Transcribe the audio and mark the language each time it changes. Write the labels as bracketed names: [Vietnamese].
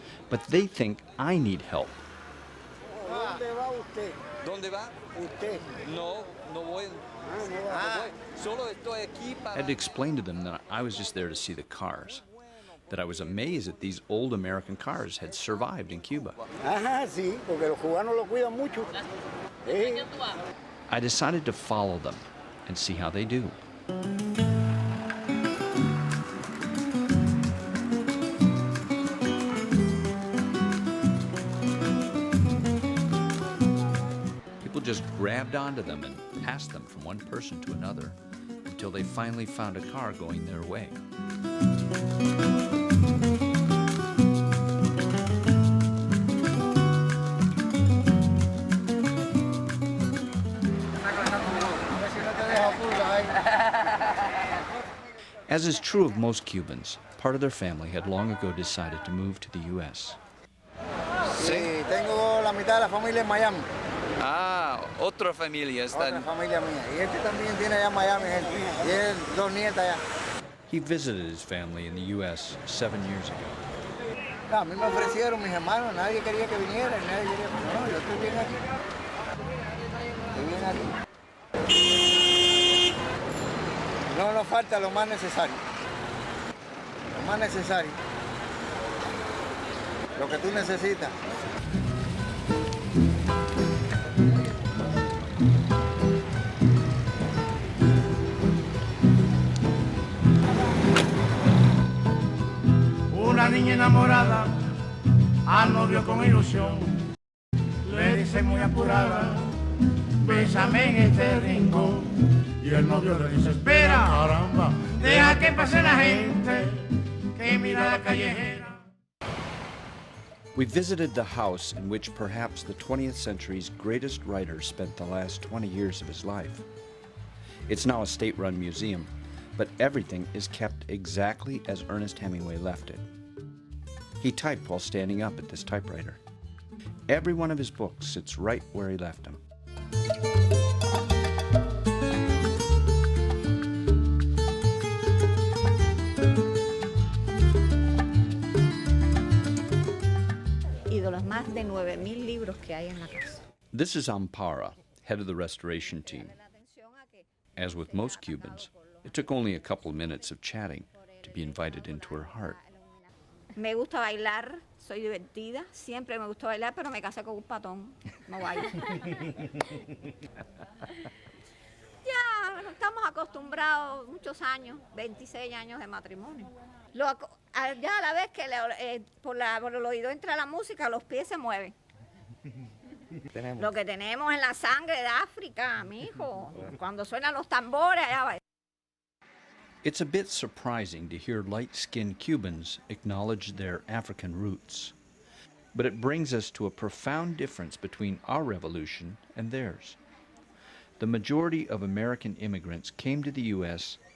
[English] But they think I need help. [Spanish] ¿Dónde va usted? ¿Dónde va? Usted. No, no voy. Solo estoy aquí [English] I [Spanish] para... [English] had to explain to them that I was just there to see the cars, that I was amazed that these old American cars had survived in Cuba. [Spanish] Ajá, sí, porque los cubanos lo cuidan mucho. Sí. [English] I decided to follow them and see how they do. People just grabbed onto them and passed them from one person to another until they finally found a car going their way. As is true of most Cubans, part of their family had long ago decided to move to the U.S. [Spanish] Sí, tengo la mitad de la familia en Miami. Ah, otra familia está... Otra familia mía. Y este también tiene allá en Miami, gente. Tiene 2 nietas allá. [English] He visited his family in the U.S. 7 years ago. [Spanish] A mí me ofrecieron mis hermanos, nadie quería que viniera, nadie quería... No, yo estoy bien aquí. Estoy bien aquí. No nos falta lo más necesario. Lo más necesario. Lo que tú necesitas. Una niña enamorada al novio con ilusión le dice muy apurada, bésame en este rincón. Y el novio le dice, espera, caramba, deja que pase la gente que mira la callejera. [English] We visited the house in which perhaps the 20th century's greatest writer spent the last 20 years of his life. It's now a state-run museum, but everything is kept exactly as Ernest Hemingway left it. He typed while standing up at this typewriter. Every one of his books sits right where he left them. [Spanish] Y de los más de 9,000 libros que hay en la casa. [English] This is Ampara, head of the restoration team. As with most Cubans, it took only a couple of minutes of chatting to be invited into her heart. [Spanish] Me gusta bailar, soy divertida, siempre me gustó bailar, pero me casé con un patón, no bailo. Ya estamos acostumbrados, muchos años, 26 años de matrimonio. Ya a la vez que por el oído entra la música, los pies se mueven. Lo que tenemos en la sangre de África, mijo. Cuando suenan los tambores, allá va. [English] It's a bit surprising to hear light-skinned Cubans acknowledge their African roots. But it brings us to a profound difference between our revolution and theirs. The majority of American immigrants came to the U.S.